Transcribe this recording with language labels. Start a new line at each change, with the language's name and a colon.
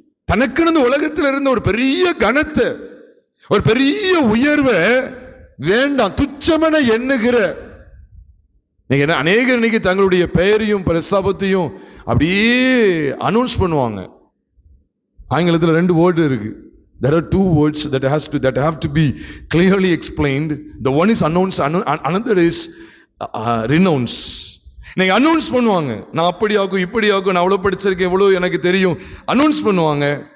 Tamil: தனக்கு உலகத்தில் இருந்த ஒரு பெரிய கனத்தை, ஒரு பெரிய உயர்வை வேண்டாம், துச்சமென எண்ணுகிற அநேகர் இன்னைக்கு தங்களுடைய பெயரையும் பிரஸ்தாபத்தையும் அப்படியே அனௌன்ஸ் பண்ணுவாங்க. ஆங்கிலத்தில் 2 வேர்டு இருக்கு.
English: There are 2 words that have to be clearly explained. The one is announce, another is renounce.
Tamil: நீங்க அனௌன்ஸ் பண்ணுவாங்க, நான் அப்படி ஆகும் இப்படி ஆகும், நான் அவ்வளவு படிச்சிருக்கேன், எவ்வளவு எனக்கு தெரியும், அனௌன்ஸ் பண்ணுவாங்க.